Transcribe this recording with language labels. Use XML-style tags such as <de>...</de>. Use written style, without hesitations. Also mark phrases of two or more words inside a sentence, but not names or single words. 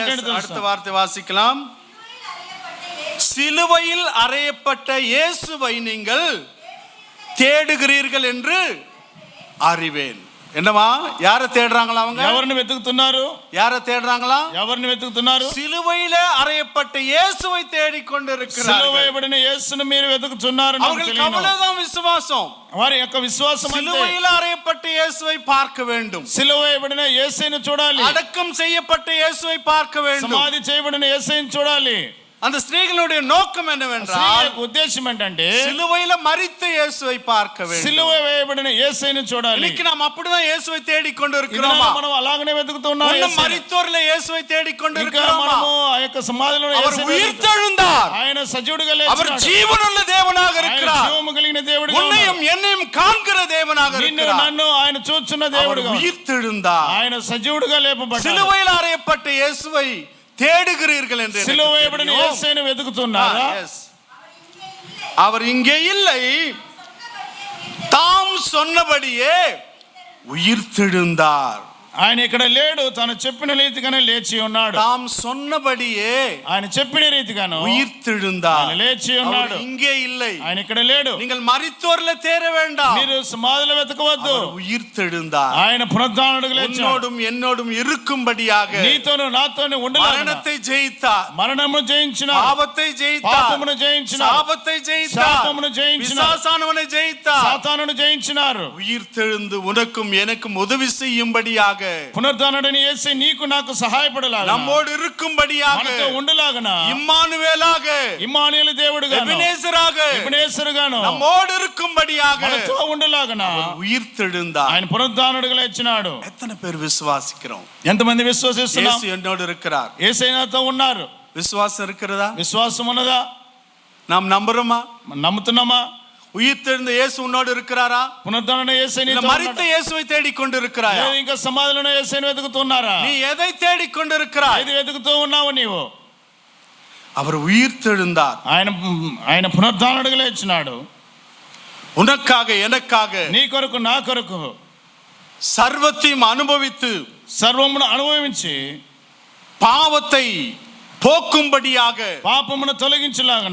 <en>Yes,</en> <te>ఏంటో</te> <ta>அடுத்த</ta> <te>తెలుసా?</te> <ta>வார்த்தை வாசிக்கலாம். சிலுவையில் அறையப்பட்ட இயேசுவை நீங்கள் தேடுகிறீர்கள் என்று அறிவேன். என்னவா? யாரை தேடுறாங்களா? அவங்க</ta> <te>ఎవరిని వెతుకుతున్నారు?</te> <ta>யாரை தேடுறாங்களா?</ta> <te>ఎవరిని వెతుకుతున్నారు?</te> <ta>சிலுவையில அறையப்பட்ட இயேசுவை தேடிக்கொண்டிருக்கிறார்கள்.</ta> <te>సిలువయబడిన యేసును మీరు వెతుకుతున్నారు.</te> <ta>அவர்களுக்கு அவ்வளவுதான் விசுவாசம்.</ta> <te>వారి యొక్క విశ్వాసం అంతే.</te> <ta>சிலுவையில அறையப்பட்ட இயேசுவை பார்க்க வேண்டும்.</ta> <te>సిలువయబడిన యేసుని చూడాలి.</te> <ta>அடக்கம் செய்யப்பட்ட இயேசுவை பார்க்க வேண்டும்.</ta> <te>సమాధి చేయబడిన యేసుని చూడాలి.</te> <ta>அந்த ஸ்திரீகளுடைய நோக்கம் என்னவென்றால்,</ta> <te>ఉద్దేశం ఏంటంటే,</te> <ta>சிலுவையில மரித்த இயேசுவை பார்க்க வேண்டும்.</ta> <te>సిలువ వేయబడిన యేసుని చూడాలి.</te> <ta>இன்னைக்கு நாம் அப்படிதான் இயேசுவை தேடிக்கொண்டிருக்கிறோமா?</ta> <te>మనం అలాగనే వెతుకుతున్నాం.</te> <ta>மரித்தோர்ல இயேசுவை</ta> <te>ఇంకా</te> <ta>தேடிக்கொண்டிருக்கிறோமா?</ta> <te>మనము ఆ యొక్క సమాధిలో</te> <ta>அவர்</ta> <te>యేసుని</te> <ta>உயிர்த்தெழுந்தார்.</ta> <te>ఆయన సజీవుడిగా</te> <ta>அவர்</ta> <te>లేచాడు.</te> <ta>ஜீவனுள்ள தேவனாக</ta> <te>ఆయన</te> <ta>இருக்கிறார்.</ta> <te>జీవము కలిగిన దేవుడిగా</te> <ta>உன்னையும் என்னையும் காண்கிற தேவனாக</ta> <te>నిన్ను</te> <ta>இருக்கிறார்.</ta> <te>నన్ను ఆయన చూస్తున్న</te> <ta>அவர்</ta> <te>దేవుడిగా,</te> <ta>உயிர்த்தெழுந்தார்.</ta> <te>ఆయన సజీవుడిగా లేపబడ్డాడు.</te> <ta>சிலுவையில் அறையப்பட்ட இயேசுவை தேடுகிறீர்கள் என்று</ta> <te>సిలువ వేయబడిన యేసుని వెతుకుతున్నారా?</te> <ta>அவர் இங்கே இல்லை, தாம் சொன்னபடியே உயிர்த்தெழுந்தார்.</ta> <te>ఆయన ఇక్కడ లేడు, తను చెప్పిన రీతిగానే లేచి ఉన్నాడు.</te> <ta>தாம் சொன்னபடியே</ta> <te>ఆయన చెప్పిన రీతిగాను</te> <ta>உயிர்த்தெழுந்தார்.</ta> <te>ఆయన లేచి ఉన్నాడు.</te> <ta>இங்கே இல்லை,</ta> <te>ఆయన ఇక్కడ లేడు.</te> <ta>நீங்கள் மரித்தோர்ல தேட வேண்டாம்.</ta> <te>మీరు సమాధిలో వెతకవద్దు.</te> <ta>அவர் உயிர்த்தெழுந்தார்.</ta> <te>ఆయన పునరుద్ధానుడిగా లేచాడు.</te> <ta>உன்னோடும் என்னோடும் இருக்கும்படியாக</ta> <te>నీతోను నాతోను ఉండలాగున</te> <ta>மரணத்தை ஜெயித்தார்.</ta> <te>మరణమును జయించిన,</te> <ta>பாவத்தை ஜெயித்தார்.</ta> <te>పాపమును జయించిన,</te> <ta>சாபத்தை ஜெயித்தார்.</ta> <te>శాపమును జయించిన,</te> <ta>பிசாசானவனை ஜெயித்தார்.</ta> <te>సాతానును జయించినారు.</te> <ta>உயிர்த்தெழுந்து உனக்கும் எனக்கும் உதவி செய்யும்படியாக,</ta> <te>పునరుద్ధానుడైన యేసు నీకు నాకు సహాయపడలాగున,</te> <ta>நம்மோடு இருக்கும்படியாக,</ta> <te>మనతో ఉండలాగున,</te> <ta>இம்மானுவேலாக,</ta> <te>ఇమ్మానుయేలు దేవుడుగాను,</te> <ta>எபினேசராக,</ta> <te>ఎబెనేసరుగాను,</te> <ta>நம்மோடு இருக்கும்படியாக</ta> <te>మనతో ఉండలాగున</te> <ta>உயிர்த்தெழுந்தார்.</ta> <te>ఆయన పునరుద్ధానుడిగా లేచినాడు.</te> <ta>எத்தனை பேர் விசுவாசிக்கிறோம்?</ta> <te>ఎంతమంది విశ్వసిస్తున్నాం?</te> <ta>இயேசு என்னோடு இருக்கிறார்.</ta> <te>యేసయ్య నాతో ఉన్నారు.</te> <ta>விசுவாசம் இருக்கிறதா?</ta> <te>విశ్వాసం ఉన్నదా?</te> <ta>நாம் நம்புறோமா?</ta> <te>నమ్ముతున్నామా?</te> <ta>உயிர்த்தெழுந்த இயேசு உன்னோடு இருக்கிறாரா?</ta> <te>పునరుద్ధానుడైన యేసు నీతో</te> <ta>மரித்த</ta> <te>ఉన్నాడా?</te> <ta>இயேசுவை தேடிக்கொண்டிருக்கிறாயா?</ta> <te>లేదు, ఇంకా సమాధిలోనే యేసుని వెతుకుతున్నారా?</te> <ta>நீ எதை தேடிக்கொண்டிருக்கிறாய்?</ta> <te>ఏది వెతుకుతూ ఉన్నావు నీవు?</te> <ta>அவர் உயிர்த்தெழுந்தார்.</ta> <te>ఆయన పునరుద్ధానుడిగా లేచినాడు.</te> <ta>உனக்காக, எனக்காக,</ta> <te>నీ కొరకు, నా కొరకు.</te> <ta>சர்வத்தையும் அனுபவித்து</ta> <te>సర్వమును అనుభవించి</te> <ta>பாவத்தை போக்கும்படியாக</ta> <te>పాపమును తొలగించులాగన</te>